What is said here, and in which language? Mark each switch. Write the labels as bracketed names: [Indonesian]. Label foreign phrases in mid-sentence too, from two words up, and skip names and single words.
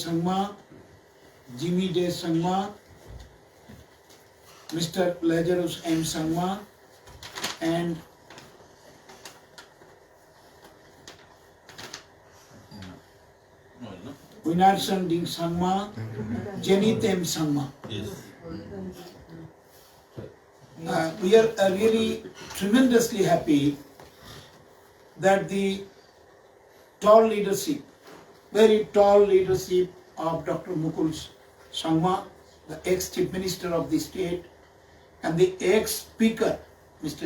[English] Sangma, Jimmy J. Sangma, Mr. Lazarus M. Sangma, and Winarson D. Sangma, Janit M. Sangma. We are really tremendously happy that the tall leadership, very tall leadership of Dr. Mukul Sangma, the ex-Chief Minister of the state, and the ex-Speaker, Mr.